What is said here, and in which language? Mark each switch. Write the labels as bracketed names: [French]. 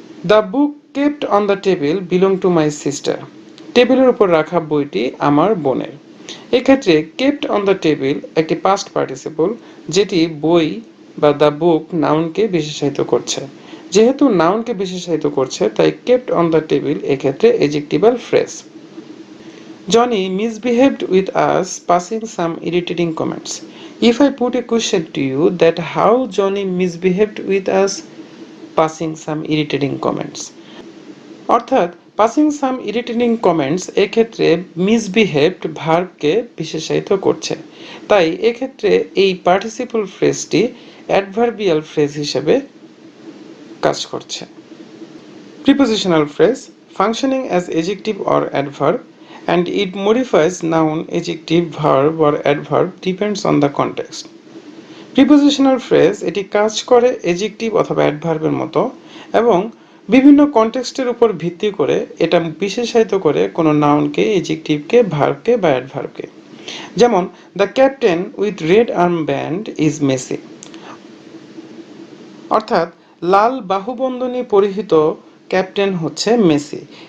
[English] the book kept on the table belong to my sister, [Bangla] টেবিলের উপর রাখা বইটি আমার বোনের। এক্ষেত্রে [English] kept on the table [Bangla] একটি পাস্ট পার্টিসিপল যেটি বই বা দ্য বুক নাউনকে বিশেষায়িত করছে। যেহেতু নাউনকে বিশেষায়িত করছে তাই [English] kept on the table [Bangla] এক্ষেত্রে এজেক্টিভাল phrase. [English] Johnny misbehaved with us, passing some irritating comments. If I put a question to you that how Johnny misbehaved with us, passing some irritating comments. [Bangla] অর্থাৎ [English] passing some irritating comments [Bangla] এক্ষেত্রে misbehaved ভার্বকে বিশেষায়িত করছে, তাই এক্ষেত্রে এই participle ফ্রেজটি adverbial phrase হিসেবে কাজ করছে। [English] Prepositional phrase functioning as adjective or adverb and it modifies noun, adjective, verb or adverb depends on the context. [Bangla] Prepositional phrase এটি কাজ করে adjective অথবা adverbের মতো এবং বিভিন্ন কনটেক্সটের উপর ভিত্তি করে এটা বিশেষায়িত করে কোনো নাউনকে, এজেক্টিভকে, ভার্বকে বা অ্যাডভার্বকে। [English] যেমন the captain with red arm band is Messi, [Bangla] অর্থাৎ লাল বাহুবন্ধনী পরিহিত ক্যাপ্টেন হচ্ছে মেসি।